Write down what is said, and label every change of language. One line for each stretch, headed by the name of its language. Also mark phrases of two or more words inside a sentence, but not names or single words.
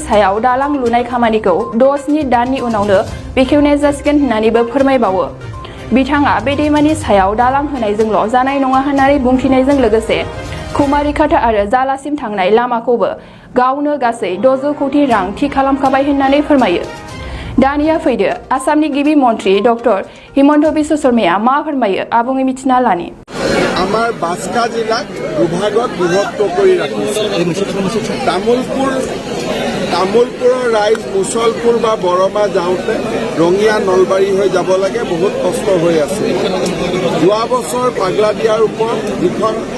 Bodo: सायाव दालां लुनाय खामानिखौ 6 दाननि उनावनो बेखेवनाय जासिगोन होननानैबो फोरमायबावो बिथाङा बे दैमानि सायाव दालां होनायजोंल' जानाय नङा होननानै बुंथिनायजों लोगोसे कुमारिघाटा आरो जालासिम थांनाय लामाखौबो गावनो गासै 600 कोटी रां थि खालामखाबाय होननानै फोरमायो दानिया फैदो आसामनि गिबि मन्त्रि डक्टर हिमन्त बिश्व शर्माया मा फोरमायो आबुङै मिथिना लानि
Assamese: আমাৰ বাস্কা জিলাক দুভাগত বিভক্ত কৰি ৰাখিছে তামুলপুৰৰ ৰাইজ মুছলপুৰ বা বৰমা যাওঁতে ৰঙিয়া নলবাৰী হৈ যাব লাগে বহুত কষ্ট হৈ আছে যোৱা বছৰ পাগলা দিয়াৰ ওপৰত যিখন